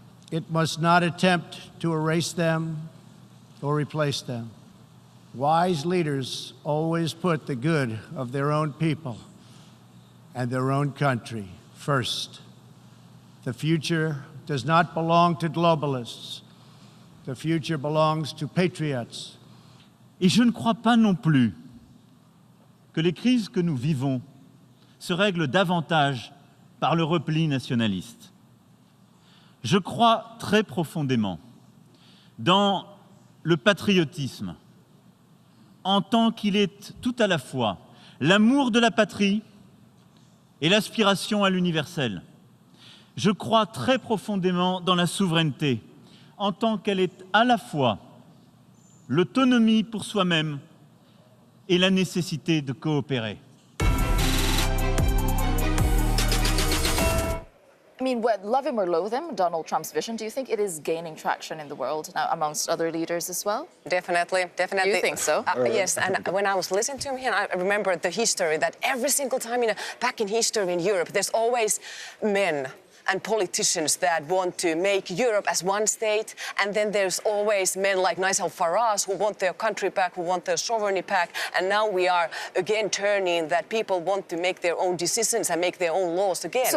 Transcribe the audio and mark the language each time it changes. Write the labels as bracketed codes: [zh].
[en] It must not attempt to erase them or replace them. Wise leaders always put the good of their own people and their own country first. The future does not belong to globalists. The future belongs to patriots. [fr] Et je ne crois pas non plus que les crises que nous vivons se règlent davantage par le repli nationaliste. Je crois très profondément dans le patriotisme, en tant qu'il est tout à la fois l'amour de la patrie et l'aspiration à l'universel. Je crois très profondément dans la souveraineté, en tant qu'elle est à la fois l'autonomie pour soi-même et la nécessité de coopérer. [en] I mean, love him or loathe him, Donald Trump's vision, do you think it is gaining traction in the world now amongst other leaders as well? Definitely, definitely. You think so? Yes, and when I was listening to him, I remember the history that every single time, back in history in Europe, there's always men and politicians that want to make Europe as one state, and then there's always men like Nigel Farage who want their country back, who want their sovereignty back, and now we are again turning that people want to make their own decisions and make their own laws again.